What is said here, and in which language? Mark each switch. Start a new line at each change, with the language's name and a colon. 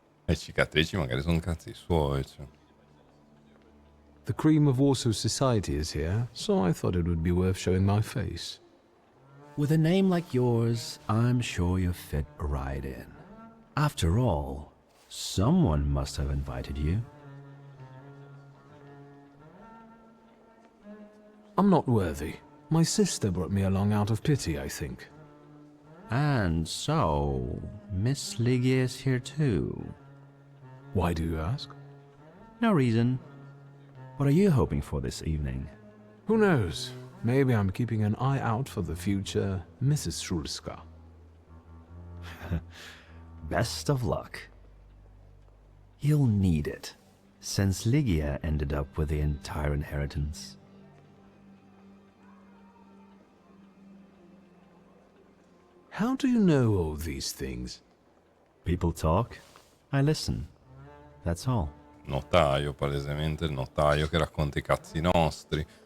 Italian: Le cicatrici magari sono cazzi suoi, cioè.
English: The cream of Warsaw society is here, so I thought it would be worth showing my face. With a name like yours, I'm sure you fit right in. After all, someone must have invited you. I'm not worthy. My sister brought me along out of pity, I think. And so, Miss Lygia is here too. Why do you ask? No reason. What are you hoping for this evening? Who knows? Maybe I'm keeping an eye out for the future Mrs. Szulska. Best of luck. You'll need it, since Lygia ended up with the entire inheritance. How do you know all these things? People talk, I listen. That's all.
Italian: Notaio, palesemente il notaio che racconta i cazzi nostri.